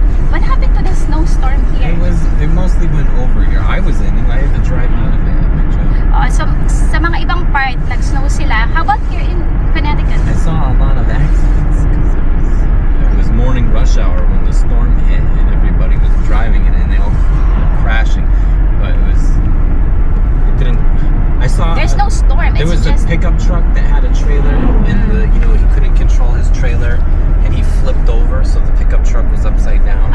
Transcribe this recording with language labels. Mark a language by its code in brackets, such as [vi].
[en] What happened to the snowstorm here? It mostly went over here. I was in it. I had to drive out of it. [tl] So, sa mga ibang part, nag-snow sila. [en] How about here in Connecticut? I saw a lot of accidents because it was morning rush hour when the storm hit and everybody was driving it and they all crashing. But it didn't. I saw. There's no storm. There It's was a just pickup truck that had a trailer, and he couldn't control his trailer, and he flipped over, so the pickup truck was upside down.